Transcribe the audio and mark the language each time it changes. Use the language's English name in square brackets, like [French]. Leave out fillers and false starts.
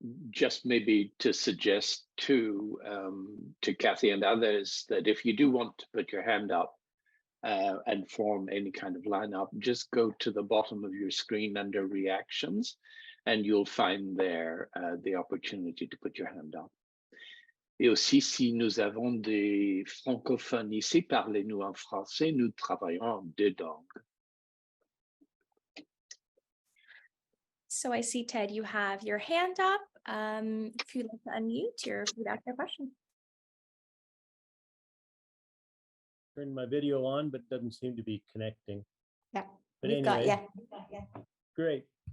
[English] Just maybe to suggest to Kathy and others that if you do want to put your hand up and form any kind of lineup, just go to the bottom of your screen under reactions, and you'll find there the opportunity to put your hand up. [French] Et aussi, si nous avons des francophones ici, parlez-nous en français, nous travaillons en 2 langues. [English] So I see, Ted, you have your hand up. If you'd like to unmute, you're free to ask your question. Turned my video on, but doesn't seem to be connecting. Yeah, But we've got anyway, you. Great.